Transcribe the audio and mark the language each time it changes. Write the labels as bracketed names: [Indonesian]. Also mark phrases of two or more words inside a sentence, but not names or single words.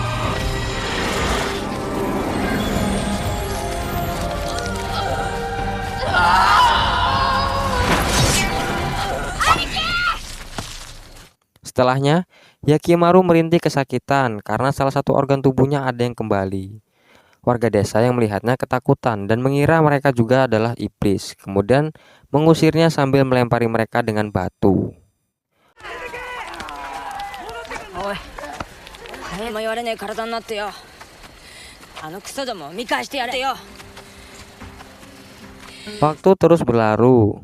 [Indonesian] Setelahnya, Yakimaru merintih kesakitan karena salah satu organ tubuhnya ada yang kembali. Warga desa yang melihatnya ketakutan dan mengira mereka juga adalah iblis. Kemudian mengusirnya sambil melempari mereka dengan batu. [Japanese] おい、誰も言われねえ体になってよ。あのクソどもを見返してやれよ。 [Indonesian] Waktu terus berlalu.